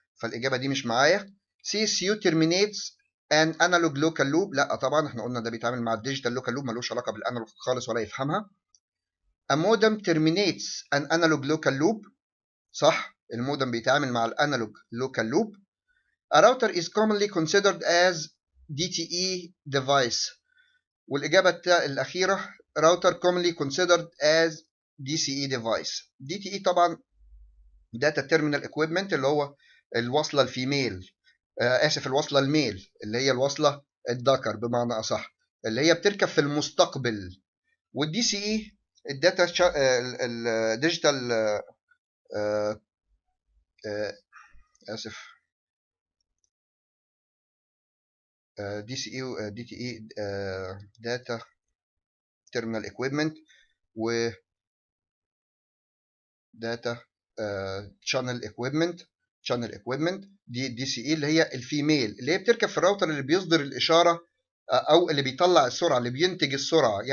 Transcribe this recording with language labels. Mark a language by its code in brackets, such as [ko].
[ar] فالإجابة دي مش معايا. [en] CSU terminates an analog local loop. [ar] لا طبعا، احنا قلنا ده بيتعامل مع الديجيتال لوكال لوب، ملوش علاقة بالانالوج خالص ولا يفهمها. [en] A modem terminates an analog local loop. [ar] صح، المودم بيتعامل مع الانالوج لوكال لوب. [en] A router is commonly considered as DTE device. [ar] والإجابة الأخيرة [en] router commonly considered as DCE device. [ar] DTE طبعا data terminal equipment اللي هو الوصلة الفيميل، آسف الوصلة الميل، اللي هي الوصلة الذكر بمعنى أصح، اللي هي بتركب في المستقبل. والدي سي اي الداتا الديجيتال، آسف، دي سي اي دي تي اي داتا تيرمينال ايكويبمنت، و داتا شانل ايكويبمنت دي سي اي اللي هي الفيميل، اللي هي بتركب في الراوتر اللي بيصدر الاشاره او اللي بيطلع السرعه، اللي بينتج السرعه.